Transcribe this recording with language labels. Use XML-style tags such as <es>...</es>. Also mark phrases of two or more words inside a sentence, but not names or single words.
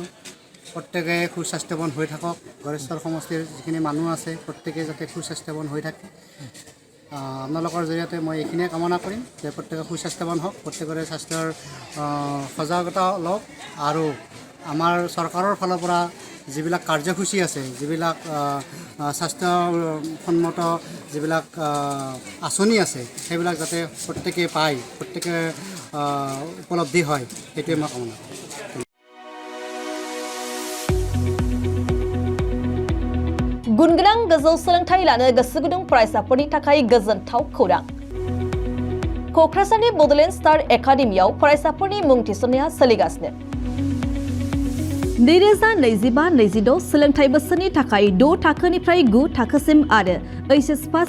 <as>প্ৰত্যেকে সুস্বাস্থ্যৱান হৈ থাকক গড়েশ্বৰ সমষ্টিৰ যিখিনি মানুহ আছে প্ৰত্যেকে যাতে সুস্বাস্থ্যৱান হৈ থাকে আপোনালোকৰ জৰিয়তে মই এইখিনিয়ে কামনা কৰিম যে প্ৰত্যেকে সুস্বাস্থ্যৱান হওক প্ৰত্যেকৰে স্বাস্থ্যৰ সজাগতা লওক আৰু আমাৰ চৰকাৰৰ ফালৰ পৰা যিবিলাক কাৰ্যসূচী আছে যিবিলাক স্বাস্থ্যসন্মত যিবিলাক আঁচনি আছে সেইবিলাক যাতে প্ৰত্যেকে পায় প্ৰত্যেকে উপলব্ধি হয় সেইটোৱে মই কামনা কৰোঁ</as> <brx>गुनगोनां गोजौ सोलोंथाइ लानो गोसो गुदुं फरायसाफोरनि थाखाय गोजोनथाव खौरां क'क्राझारनि बड'लेण्ड स्टार एकाडेमियाव फरायसाफोरनि मुं थिसननाया सोलिगासिनो 2025-26 सोलोंथाइ बोसोरनि थाखाय 6 थाखोनिफ्राय 9 थाखोसिम आरो HS फार्स्ट</brx>